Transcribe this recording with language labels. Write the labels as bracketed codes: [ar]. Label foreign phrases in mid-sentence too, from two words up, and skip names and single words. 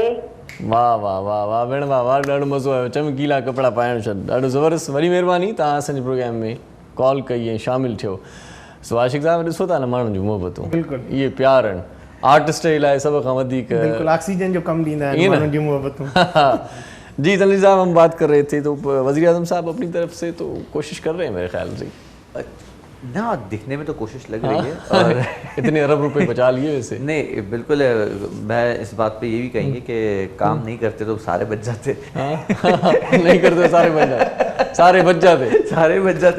[sd] वाह वाह वाह वाह भेण वाह वाह, ॾाढो मज़ो आयो। चमकीला कपिड़ा पाइण छॾ, ॾाढो ज़बरदस्त। वॾी महिरबानी तव्हां असांजे प्रोग्राम में कॉल कई ऐं शामिलु थियो। सो आशिक़ साहिब ॾिसो था न माण्हुनि जूं मुहबतूं, इहे प्यार आहिनि आर्टिस्ट जे लाइ सभ खां वधीक। बिल्कुलु ऑक्सीजन जो कमु ॾींदा आहिनि माण्हुनि जूं मुहबतूं। [ur] جی تنویر صاحب ہم بات کر رہے تھے تو وزیر اعظم صاحب اپنی طرف سے تو کوشش کر رہے ہیں میرے خیال سے نہ دکھنے میں تو کوشش لگ رہی ہے اور اتنے ارب روپے بچا لیے ویسے نہیں بالکل میں اس بات پہ یہ بھی کہیں گے کہ کام نہیں کرتے تو سارے بچ جاتے نہیں کرتے سارے بچ جاتے